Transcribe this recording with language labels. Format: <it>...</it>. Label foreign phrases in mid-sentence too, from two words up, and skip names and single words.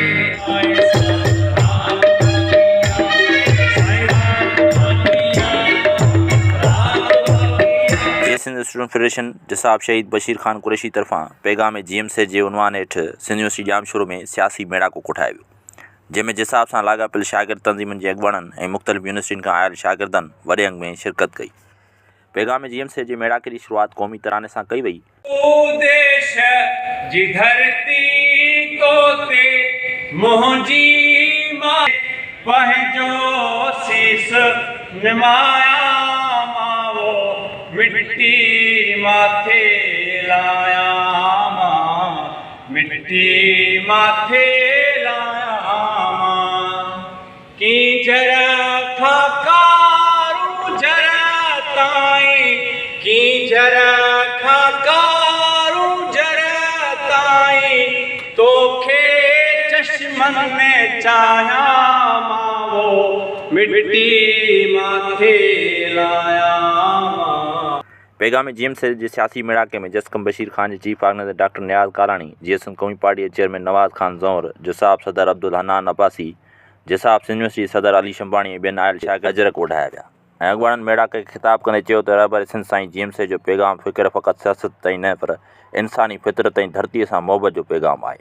<sd>सिंध स्टूडेंट फेडरेशन जिसाब शहीद बशीर खान कुरैशी तरफ़ां पैगाम GMC जे उनवान हेठि सिंध यूनिवर्सिटी जामशोरो में सियासी मेड़ाको कोठायो वियो, जंहिंमें जिसाब सां लाॻापियल शागिर्द तंज़ीमुनि जे अॻुवाणनि ऐं मुख़्तलिफ़ यूनिवर्सिटियुनि खां आयल शागिर्दनि वॾे अंग में शिरकत कई। पैगाम GMC जे मेड़ाके जी शुरूआत क़ौमी तराने सां कई वई। देश जी धरती तोते मुंहिंजी मां पंहिंजो सीस निमाया मावो मिट्टी माथे लाया मां मिट्टी माथे लाया मां की जरा खाकारू जरा ताई की जरा खाकारू जरा ताई तोखे चश्मन में चाया मावो मिट्टी माथे लाया। पैगाम GMC जे सियासी मेड़ाके में जसकम बशीर खान जे</sd> <en>chief organizer</en> <sd>डॉक्टर नियाज़ कालाणी, GSM क़ौमी पार्टी जे चेयरमैन नवाज़ खान ज़ौहर, जिसाब सदर अब्दुल हन्नान अब्बासी, जिसाब सिंध यूनिवर्सिटी सदर अली शंबाणी ऐं ॿियनि आयल शागिर्द अजरक वढाया विया ऐं अॻुवाणनि मेड़ाके खे ख़िताब कंदे चयो त रहबर सिंध साईं GMC जो पैगाम फ़िक्र फ़क़ति सियासत ताईं न पर इंसानी फितरत ऐं धरतीअ सां मोहबत जो पैगाम आहे।</sd>